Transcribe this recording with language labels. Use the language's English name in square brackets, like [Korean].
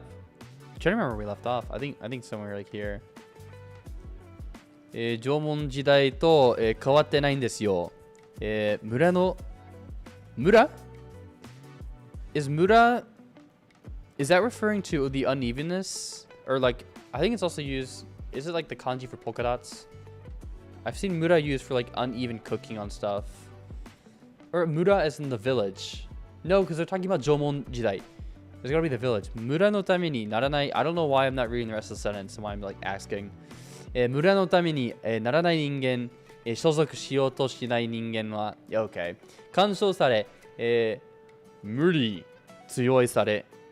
[English] I'm trying to remember where we left off. I think somewhere like here. [Japanese] 縄文時代と、変わってないんですよ。村の村 [English] is that referring to the unevenness, or like I think it's also used, is it like the kanji for polka dots? I've seen mura used for like uneven cooking on stuff. Or mura as in the village. No, because they're talking about Jomon Jidai. There's gotta be the village. [Japanese] Mura no tame ni naranai. [English] I don't know why I'm not reading the rest of the sentence, and why I'm like asking. [Japanese] 村のためにならない人間、所属しようとしない人間は、OK。干渉され、無理強いされ。